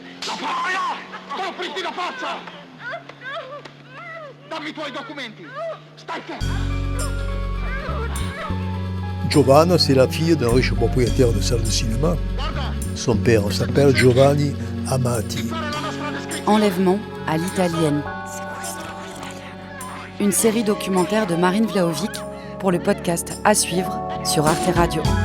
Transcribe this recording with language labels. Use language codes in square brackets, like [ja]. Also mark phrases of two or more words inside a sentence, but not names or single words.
[it] Paia! Copriti la faccia! Dammi i tuoi documenti! Stai fermo! Giovanna, [fr] c'est la fille d'un riche propriétaire de salle de cinéma. Son père s'appelle Giovanni Amati. Enlèvement à l'italienne. Une série documentaire de Marine Vlahovic pour le podcast à suivre sur Arte Radio.